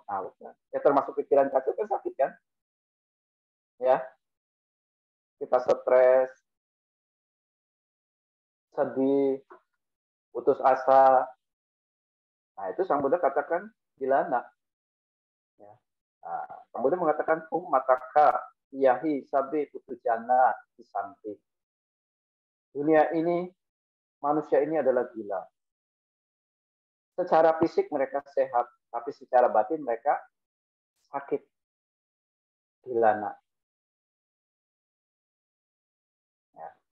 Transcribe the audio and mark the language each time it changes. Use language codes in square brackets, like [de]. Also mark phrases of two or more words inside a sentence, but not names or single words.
[id] Nah, ya termasuk pikiran kacau kan sakit kan? Ya, kita stres, sedih, putus asa. Nah, itu Sang Buddha katakan gilana. Ya. Nah, Sang Buddha mengatakan [pi] mataka yahi sabi putujana disanti. [id] Dunia ini, manusia ini adalah gila. Secara fisik mereka sehat, tapi secara batin mereka sakit. Gilana. Ya.